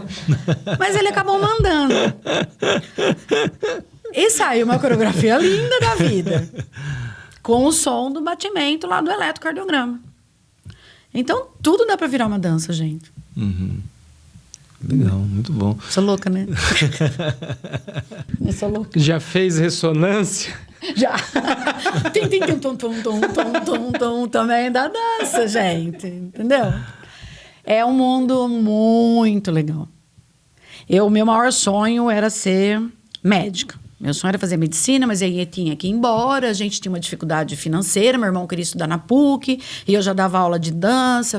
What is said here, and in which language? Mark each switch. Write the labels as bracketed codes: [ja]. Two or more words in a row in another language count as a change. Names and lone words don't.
[pt] Mas ele acabou mandando. E saiu uma coreografia linda da vida. Com o som do batimento lá do eletrocardiograma. Então, tudo dá para virar uma dança, gente. Uhum. Legal, muito bom. Sou louca, né? Eu sou louca. Já fez ressonância? Já. Tim, tim, tim, tum, tum, tum, tum, tum, tum, também da dança, gente. Entendeu? É um mundo muito legal. O meu maior sonho era ser médica. Meu sonho era fazer medicina, mas aí eu tinha que ir embora. A gente tinha uma dificuldade financeira. Meu irmão queria estudar na PUC. E eu já dava aula de dança.